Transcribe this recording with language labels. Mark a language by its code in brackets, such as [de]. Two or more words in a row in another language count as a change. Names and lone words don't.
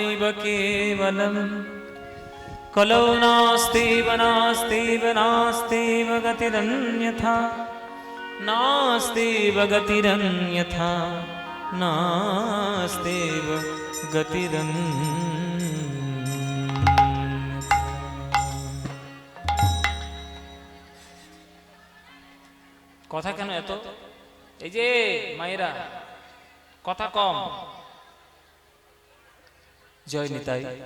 [sa] केवलम् कलौ नास्त्येव नास्त्येव नास्त्येव गतिरन्यथा नास्त्येव गतिरन्यथा नास्त्येव [bn] কথা কেন এত? এই যে মায়েরা কথা কম। জয় নিতাই।